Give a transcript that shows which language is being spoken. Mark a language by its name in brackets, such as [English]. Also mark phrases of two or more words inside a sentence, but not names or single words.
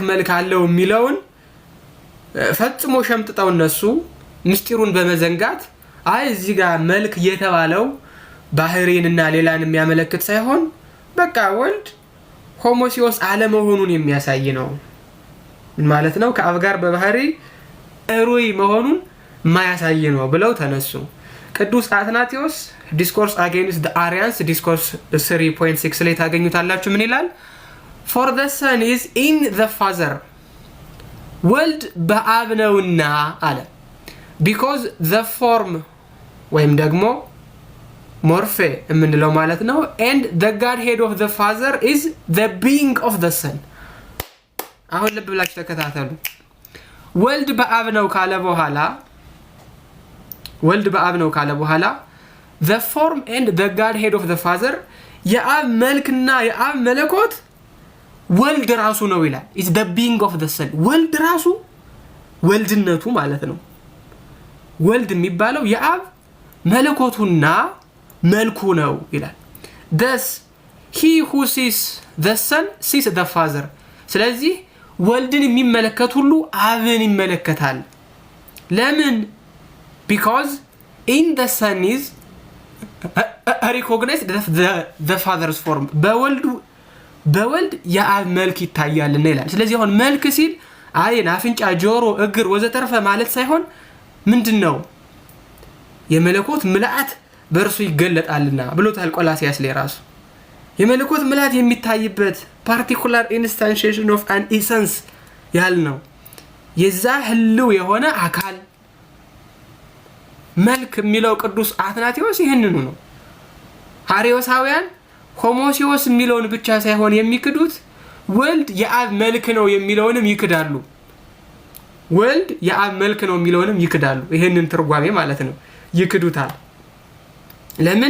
[Amharic] መልክ አለው የሚለውን ፈጽሞ ሸምጥጠው እነሱ ምስጢሩን በመዘንጋት እዚህ ጋር መልክ የተባለው ባህሪንና ሌላን የሚያመለክት ሳይሆን በቃ ወልድ ሆሞሲዮስ አለመሆኑን የሚያሳይ ነው ማለት ነው። ከአብ ጋር በባህሪ እሩይ መሆኑን ማያሳይ ነው ብለው ተነሱ። ቅዱስ አትናቴዎስ ዲስኮርስ አጌንስት ዘ አሪያንስ ዲስኮርስ 3.6 ላይ ታገኙታላችሁ። ምን ይላል? [English] for the son is in the father [Amharic] ወልድ በአብ ነውና አለ [English] because the form [Amharic] ወይም ደግሞ ሞርፌ የምንለው ማለት ነው [English] and the godhead of the father is the being of the son። [Amharic] አሁን ልብ ብላችሁ ተከታተሉ። ወልድ በአብ ነው ካለ በኋላ [English] the form and the godhead of the father [Amharic] የአብ መልክና የአብ መለኮት ወልድ ራሱ ነው ይላል። [English] is the being of the son [Amharic] ወልድ ራሱ ወልድነቱ ማለት ነው። ወልድ የሚባለው የአብ መለኮቱና መልኩ ነው ይላል። [English] thus he who sees the son sees the father። [Amharic] ስለዚህ ወልድን የሚመለከት ሁሉ አብን ይመለከታል። ለምን? [English] because in the son is recognized the father's form [Amharic] በወልድ የአብ መልክ ይታያልና ይላል። ስለዚህ አሁን መልክ ሲል አይን፣ አፍንጫ፣ ጆሮ፣ እግር ወዘተርፈ ማለት ሳይሆን ምንድነው የመለኮት ምልአት በእርሱ ይገለጣልና ብሎታል ቆላስይስ ላይ ራሱ። የመለኮት ምልአት የሚታይበት [English] particular instantiation of an essence [Amharic] ያልነው የዛ ህልው የሆነ አካል መልክ የሚለው ቅዱስ አትናቴዎስ ይህንኑ ነው። አርዮሳውያን ሆሞሲዮስ የሚለውን ብቻ ሳይሆን የሚክዱት ወልድ የአብ መልክ ነው የሚለውንም ይክዳሉ። ወልድ የአብ መልክ ነው የሚለውንም ይክዳሉ። ይሄንን ትርጓሜ ማለት ነው ይክዱታል። ለምን?